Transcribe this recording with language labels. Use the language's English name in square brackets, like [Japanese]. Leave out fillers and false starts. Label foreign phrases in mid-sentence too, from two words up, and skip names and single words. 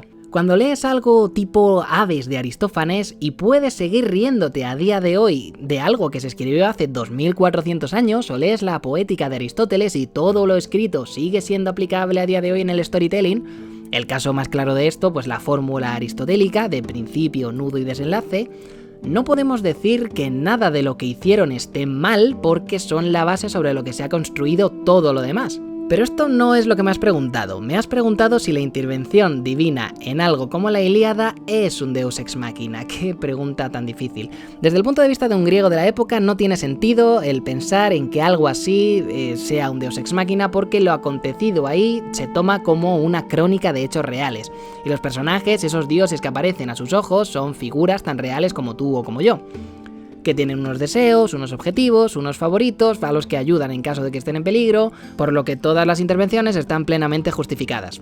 [Spanish] Cuando lees algo tipo Aves de Aristófanes y puedes seguir riéndote a día de hoy de algo que se escribió hace 2400 años, o lees la Poética de Aristóteles y todo lo escrito sigue siendo aplicable a día de hoy en el storytelling, el caso más claro de esto, pues la fórmula aristotélica de principio, nudo y desenlace, no podemos decir que nada de lo que hicieron esté mal porque son la base sobre lo que se ha construido todo lo demás. Pero esto no es lo que me has preguntado. Me has preguntado si la intervención divina en algo como la Ilíada es un [Latin] deus ex machina. [Spanish] ¡Qué pregunta tan difícil! Desde el punto de vista de un griego de la época no tiene sentido el pensar en que algo así sea un [Latin] deus ex machina [Spanish] porque lo acontecido ahí se toma como una crónica de hechos reales. Y los personajes, esos dioses que aparecen a sus ojos, son figuras tan reales como tú o como yo, que tienen unos deseos, unos objetivos, unos favoritos, a los que ayudan en caso de que estén en peligro, por lo que todas las intervenciones están plenamente justificadas.